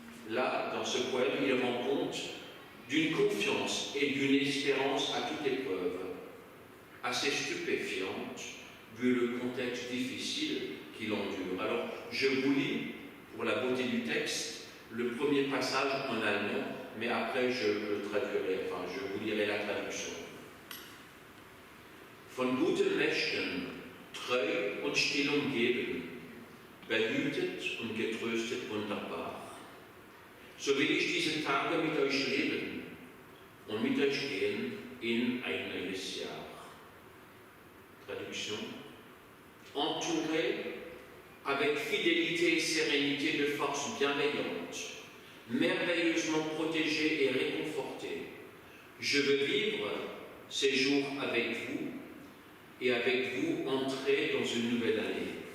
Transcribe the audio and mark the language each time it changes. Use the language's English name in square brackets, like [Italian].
[French] Là, dans ce poème, il rend compte d'une confiance et d'une espérance à toute épreuve, assez stupéfiante, vu le contexte difficile qu'il endure. Alors, je vous lis, pour la beauté du texte, le premier passage en allemand, mais après je le traduirai, enfin je vous lirai la traduction. [German] Von guten Mächten, treu und still umgeben, behütet und getröstet wunderbar. So will ich diese Tage mit euch leben und mit euch gehen in ein neues Jahr. [French] Traduction. Entouré avec fidélité et sérénité de forces bienveillantes, merveilleusement protégé et réconforté, je veux vivre ces jours avec vous et avec vous entrer dans une nouvelle année.